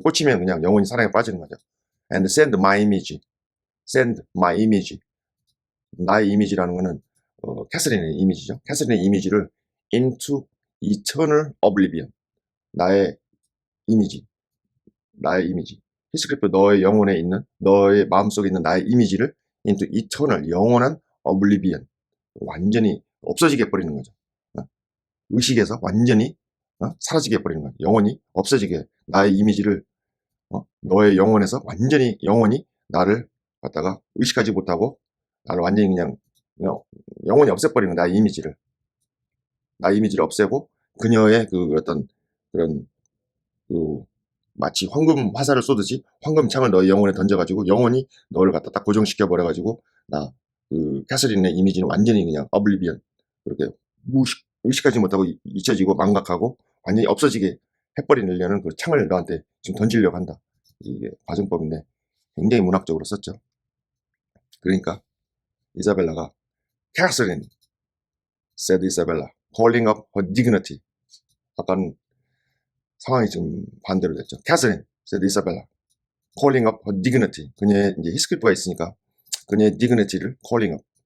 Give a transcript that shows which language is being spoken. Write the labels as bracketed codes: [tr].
[ko] 꽂히면 그냥 영원히 사랑에 빠지는 거죠. [en] And send my image. send my image. [ko] 나의 이미지라는 거는 캐서린의 이미지죠. 캐서린의 이미지를 [en] into eternal oblivion. [ko] 나의 이미지. 히스클리프 너의 영혼에 있는 너의 마음속에 있는 나의 이미지를 [en] into eternal [ko] 영원한 oblivion. 완전히 없어지게 해버리는 거죠. 의식에서 완전히 사라지게 해버리는 거죠. 영원히 없어지게 나의 이미지를 너의 영혼에서 완전히 영원히 나를 갖다가 의식하지 못하고 나를 완전히 그냥 영원히 없애버리는 거야. 나의 이미지를 없애고 그녀의 그 어떤 그런 그 마치 황금 화살을 쏘듯이 황금 창을 너의 영혼에 던져가지고 영원히 너를 갖다 딱 고정시켜 버려가지고 그 캐서린의 이미지는 완전히 그냥 어블리비언 그렇게 의식하지 못하고 잊혀지고 망각하고 완전히 없어지게 해버리려는 그 창을 너한테 지금 던지려고 한다. 이게 가정법인데 굉장히 문학적으로 썼죠. 그러니까 이자벨라가 [en] Catherine, said Isabella, calling up her dignity. [ko] 아까는 상황이 좀 반대로 됐죠. [en] Catherine, said Isabella, calling up her dignity. [ko] 그녀의 이제 히스클리프가 있으니까 그녀의 dignity를 [en] calling up.